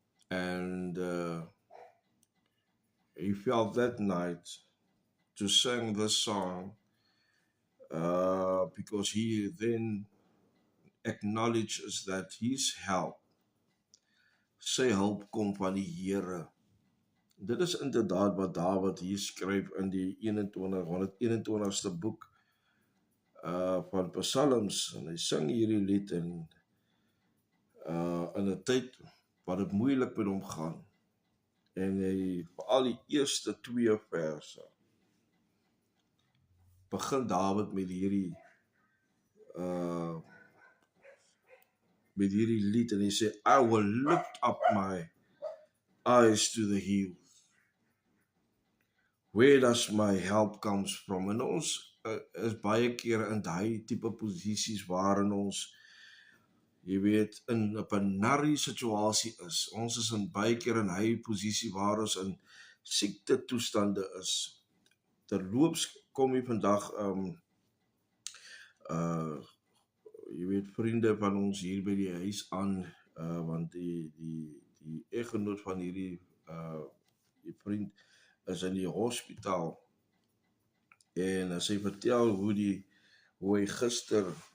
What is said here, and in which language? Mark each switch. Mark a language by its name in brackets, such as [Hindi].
[English] And he felt that night to sing this song because he then acknowledges that his help, [Afrikaans] sy hulp kom van die Here. Dit is inderdaad wat Dawid hier skryf in die 121ste boek van Psalms, en hy sing hierdie lied in 'n tyd wat dit moeilik met hom gaan. En hy, veral die eerste 2 verse, begin Dawid met hierdie lied, en hy sê, [English] I will lift up my eyes to the hills. Where does my help comes from? [Afrikaans] En ons is baie keer in daai tipe posisies waarin ons, jy weet, in 'n benarrie situasie is. Ons is in baie keer in hy posisie waar ons in siekte toestande is. Terloops kom jy vandag jy weet, vriende van ons hier by die huis aan, want die eggenoot van hierdie die vriend is in die hospitaal, en sy vertel hoe hy gister